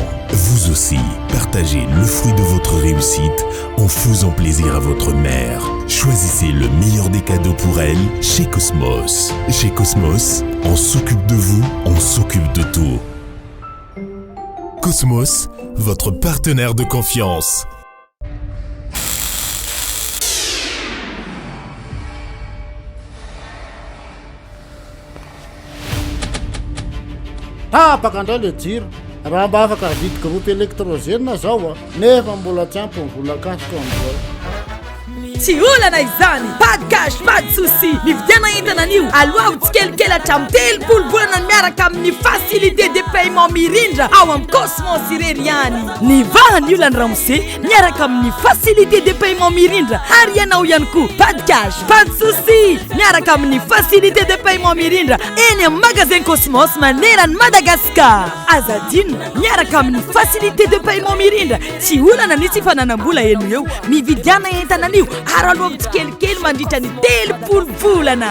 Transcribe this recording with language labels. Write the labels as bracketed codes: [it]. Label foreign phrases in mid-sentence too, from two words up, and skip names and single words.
[fr] Vous aussi, partagez le fruit de votre réussite en faisant plaisir à votre mère. Choisissez le meilleur des cadeaux pour elle chez Cosmos. Chez Cosmos, on s'occupe de vous, on s'occupe de tout. Cosmos, votre partenaire de confiance. [mg] Tapaka indray le jiro raha mba afaka vidy [fr] groupe électrogène [mg] zao nefa mbola tsy ampy ny vola kasiko am'zao. Tsy olana izany, [fr] pas de cash, pas de souci. [mg] Nividiana entana anio aloha tsikelikely hatramin'ny 3 volana miaraka amin'ny [fr] facilité de paiement [mg] mirindra ao amin'ny Cosmos irery ihany. Nivahany olany Ramose miaraka amin'ny [fr] facilité de paiement [mg] mirindra ary ianao ihany koa [fr] pas de cash, pas de souci [mg] miaraka amin'ny [fr] facilité de paiement [mg] mirindra eny amin'ny magasin Cosmos manerana Madagascar. Azadino miaraka amin'ny [fr] facilité de paiement [mg] mirindra tsy olana ny tsy fananam-bola eno eo mividiana entana anio ary aloha tsikelikely mandritra ny 3 volana.